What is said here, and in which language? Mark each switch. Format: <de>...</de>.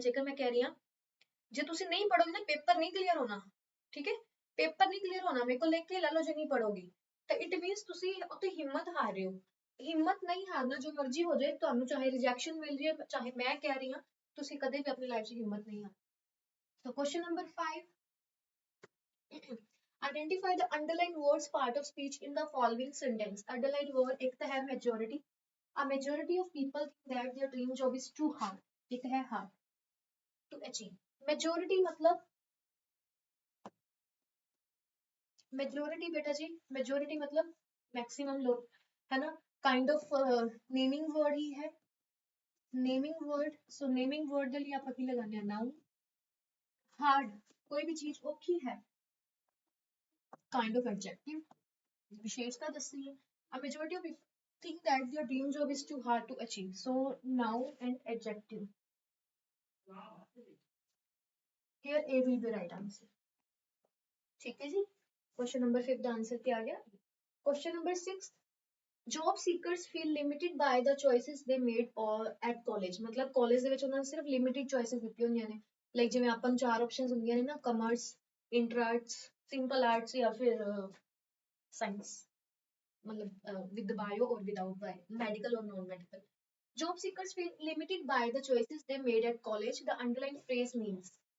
<pa>ਜੇਕਰ ਮੈਂ ਕਹਿ ਰਹੀ ਹਾਂ ਜੇ ਤੁਸੀਂ ਨਹੀਂ ਪੜੋਗੇ ਨਾ ਪੇਪਰ ਨਹੀਂ ਕਲੀਅਰ ਹੋਣਾ, ਠੀਕ ਹੈ, ਪੇਪਰ ਨਹੀਂ ਕਲੀਅਰ ਹੋਣਾ, ਮੇਰੇ ਕੋਲ ਲਿਖ ਕੇ ਲੈ ਲਓ ਜੇ ਨਹੀਂ ਪੜੋਗੇ ਤਾਂ</pa> <en>it means</en> <pa>ਤੁਸੀਂ ਉੱਥੇ ਹਿੰਮਤ ਹਾਰ ਰਹੇ ਹੋ। ਹਿੰਮਤ ਨਹੀਂ ਹਾਰਨਾ, ਜੋ ਮਰਜ਼ੀ ਹੋ ਜਾਏ ਤੁਹਾਨੂੰ, ਚਾਹੇ ਰਿਜੈਕਸ਼ਨ ਮਿਲ ਰਹੀ ਹੈ, ਚਾਹੇ ਮੈਂ ਕਹਿ ਰਹੀ ਹਾਂ, ਤੁਸੀਂ ਕਦੇ ਵੀ ਆਪਣੀ ਲਾਈਫ 'ਚ ਹਿੰਮਤ ਨਹੀਂ ਹਾਰ।</pa> <en>So question number 5. Identify the underlined words part of speech in the following sentence. Underlined word</en> <hi>एक तो है</hi> <en>majority. A majority of people think that their dream job is too hard.</en> <hi>एक है hard to achieve. Majority मतलब majority बेटा जी, majority मतलब maximum लोग, है ना,</hi> <en>kind of naming word</en> <hi>ही है, naming word.</hi> <pa>So naming word ਦੇ ਲਈ ਆਪਾਂ ਕੀ ਲਗਾਉਂਦੇ ਹਾਂ, noun.</pa> <hi>Hard कोई भी चीज औखी है,</hi> <en>kind of adjective,</en> <hi>विशेषता दसनी है।</hi> <en>A majority of people think that their dream job is too hard to achieve. So noun and adjective. Here A will be right answer.</en> <hi>ठीक है जी, क्वेश्चन नंबर 5 का answer क्या आ गया।</hi> <en>question number 6, job seekers feel limited by the choices they made or at college,</en> <hi>मतलब</hi> <en>college</en> <pa>ਦੇ ਵਿੱਚ ਉਹਨਾਂ ਨੇ ਸਿਰਫ limited choices ਦਿੱਤੀਆਂ ਹੁੰਦੀਆਂ ਨੇ। ਲਾਈਕ ਜਿਵੇਂ ਆਪਾਂ ਨੂੰ 4 ਆਪਸ਼ਨਸ ਹੁੰਦੀਆਂ ਨੇ ਨਾ, commerce, inter arts, simple arts ਜਾਂ ਫਿਰ ਸਾਇੰਸ,</pa> <hi>मतलब</hi> <en>with the bio or without bio, medical or non-medical. Job seekers feel limited by the choices they made at college. The underlying phrase means.</en>